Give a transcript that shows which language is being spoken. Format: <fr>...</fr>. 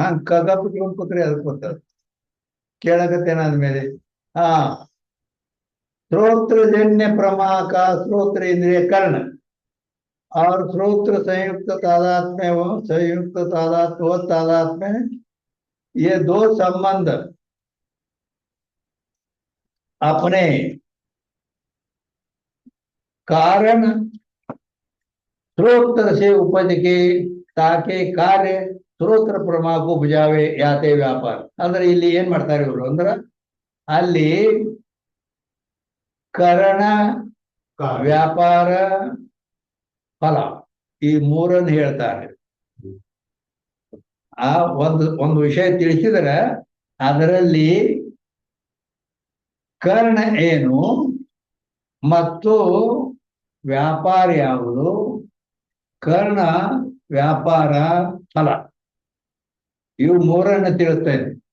<kn>ಕಗ ಬಿಟ್ಕೊಂಡು ಕೂತ್ರೆ ಅದಕ್ಕೆ ಗೊತ್ತದ ಕೇಳಕತ್ತೇನಾದ್ಮೇಲೆ.</kn> <hi>श्रोत्रजन्य प्रमा का श्रोत्र इंद्रिय कर्ण और श्रोत्र संयुक्त तादात्म्य व संयुक्त तादात्म्य व तादात्म्य, ये दो संबंध अपने कारण श्रोत्र से उपज के ताके कार्य श्रोत्र प्रमा को बुझावे याते व्यापार.</hi> <kn>ಅಂದ್ರೆ ಇಲ್ಲಿ ಏನ್ ಮಾಡ್ತಾರೆ ಇವರು ಅಂದ್ರೆ ಅಲ್ಲಿ ಕರಣ ವ್ಯಾಪಾರ ಫಲ ಈ ಮೂರನ್ನು ಹೇಳ್ತಾರೆ. ಆ ಒಂದು ವಿಷಯ ತಿಳಿಸಿದರೆ ಅದರಲ್ಲಿ ಕರ್ಣ ಏನು ಮತ್ತು ವ್ಯಾಪಾರ ಯಾವುದು, ಕರ್ಣ ವ್ಯಾಪಾರ ಫಲ, ಇವು ಮೂರನ್ನು ತಿಳಿಸ್ತೇನೆ.</kn>